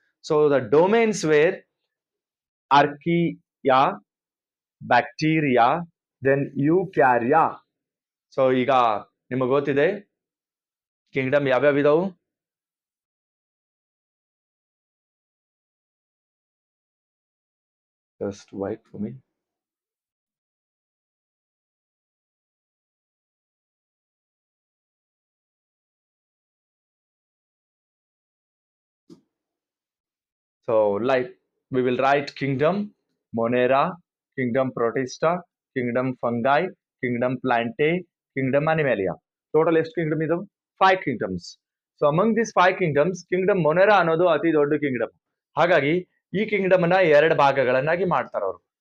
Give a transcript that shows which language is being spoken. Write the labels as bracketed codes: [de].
[en] So the domains were archaea, bacteria, then eukarya. [kn] So ಈಗ ನಿಮಗೆ ಗೊತ್ತಿದೆ ಕಿಂಗ್ಡಮ್ ಯಾವ್ಯಾವ ಇದಾವು? [en] Just wait for me. So like we will write kingdom Monera, kingdom Protista, kingdom Fungi, kingdom Plantae, kingdom Animalia. [kn] Total ಎಷ್ಟು Kingdom ಇದು? [en] 5 kingdoms. So among these 5 kingdoms, kingdom Monera [kn] ಅನ್ನೋದು ಅತಿ ದೊಡ್ಡ ಕಿಂಗ್ಡಮ್. ಹಾಗಾಗಿ ಈ ಕಿಂಗ್ಡಮ್ ಅನ್ನ 2 ಭಾಗಗಳನ್ನಾಗಿ ಮಾಡ್ತಾರೆ ಅವರು.